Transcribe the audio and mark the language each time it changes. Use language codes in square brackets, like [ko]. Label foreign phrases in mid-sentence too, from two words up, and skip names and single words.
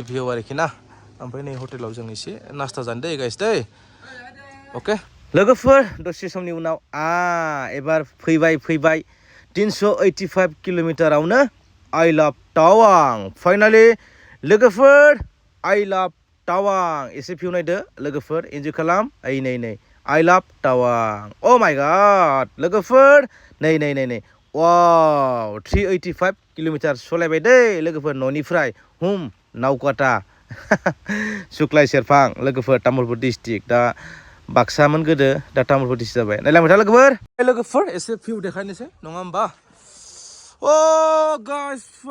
[brx] भिउ आरोखि ना ओमफ्राय नै हटेलाव जों एसे नास्ता जानो दै गाइस दै अके लोगोफोर दसे समनि उनाव एबार फैबाय 385 किल'मिटारावनो [en] I love Tawang [brx] फाइनालि लोगोफोर I love Tawang एसे भिउ नायदो लोगोफोर एन्जय खालाम नै [en] I love Tawang oh my god [brx] लोगोफोर नै वाव 385 किल'मिटार सलायबाय दै लोगोफोर न'निफ्राय नावकाटा सुक्लाय सेरफां लोगोफोर तामुलपुर डिस्ट्रिक्ट दा बाक्सामोन गोदो दा तामुलपुर डिस्ट्रिक्ट जाबाय नायलांबाय था लोगोफोर एसे भिउ देखायनोसै नङा होमबा [en] oh guys